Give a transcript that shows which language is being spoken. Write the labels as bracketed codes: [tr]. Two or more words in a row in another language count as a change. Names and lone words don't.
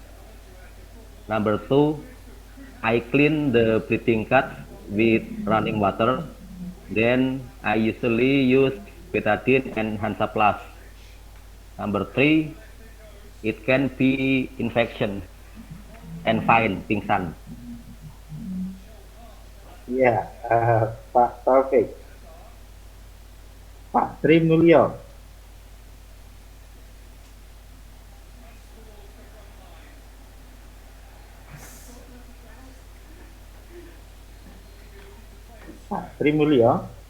[en] Number 2, I clean the bleeding cut. with running water. Then I usually use betadine and Hansaplast. Number 3, it can be infection and fine, pingsan. [id] Ya, Pak Taufik. Pak Tri Mulyo. Pak Tri Mulyo.